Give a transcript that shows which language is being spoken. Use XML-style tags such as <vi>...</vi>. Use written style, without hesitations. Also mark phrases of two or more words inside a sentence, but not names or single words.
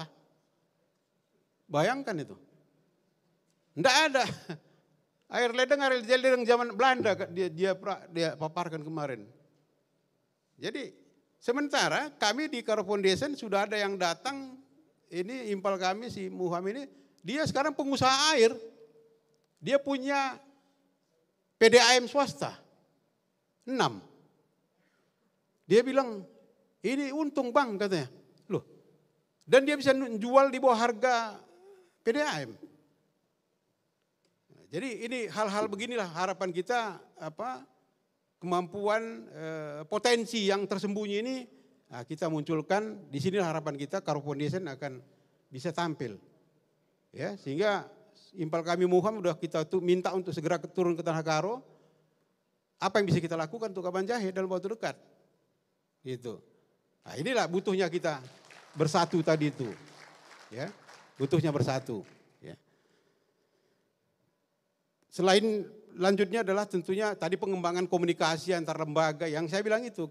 <id>Bayangkan itu. Enggak ada. Air ledeng zaman Belanda dia paparkan kemarin. Jadi sementara kami di Karo Foundation sudah ada yang datang, ini impal kami si Muham ini, dia sekarang pengusaha air. Dia punya PDAM swasta. 6. Dia bilang, ini untung bang katanya. Loh, dan dia bisa jual di bawah harga PDAM. Jadi ini hal-hal beginilah harapan kita kemampuan potensi yang tersembunyi ini kita munculkan. Di sinilah harapan kita Karo Foundation akan bisa tampil. Ya, sehingga impal kami Muham udah kita minta untuk segera turun ke Tanah Karo. Apa yang bisa kita lakukan untuk Kabanjahe dalam waktu dekat. Gitu. Nah, inilah butuhnya kita bersatu tadi itu. Ya, butuhnya bersatu. Ya. Selain lanjutnya adalah tentunya tadi pengembangan komunikasi antar lembaga yang saya bilang itu.</id>